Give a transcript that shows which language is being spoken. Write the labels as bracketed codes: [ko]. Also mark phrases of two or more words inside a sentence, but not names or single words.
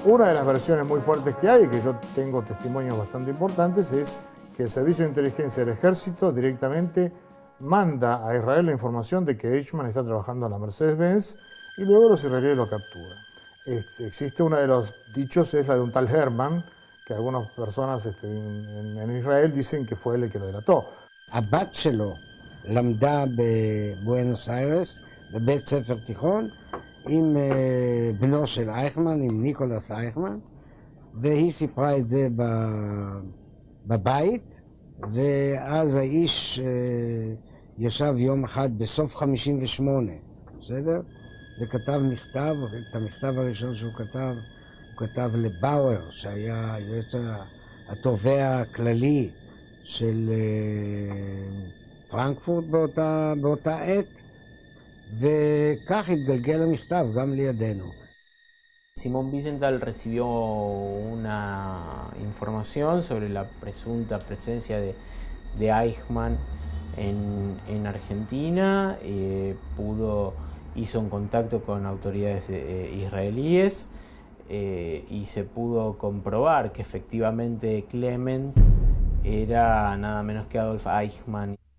[es] Una de las versiones muy fuertes que hay, que yo tengo testimonios bastante importantes, es que el Servicio de Inteligencia del Ejército directamente manda a Israel la información de que Eichmann está trabajando en la Mercedes-Benz y luego los israelíes lo capturan. Existe uno de los dichos, es la de un tal Herman, que algunas personas en Israel dicen que fue él el que lo delató. [he] הבת שלו למדה בבואנוס איירס, בבית ספר תיכון, עם בנו של אייכמן, עם ניקולס אייכמן, והיא סיפרה את זה בבית, ואז האיש ישב יום אחד בסוף 58, בסדר? וכתב מכתב, את המכתב הראשון שהוא כתב, הוא כתב לבאואר, שהיה היועץ התובע הכללי של פרנקפורט באותה עת, וכך התגלגל המכתב גם לידינו. [es] Simón Wiesenthal recibió una información sobre la presunta presencia de Eichmann en Argentina, hizo un contacto con autoridades israelíes y se pudo comprobar que efectivamente Clement era nada menos que Adolf Eichmann.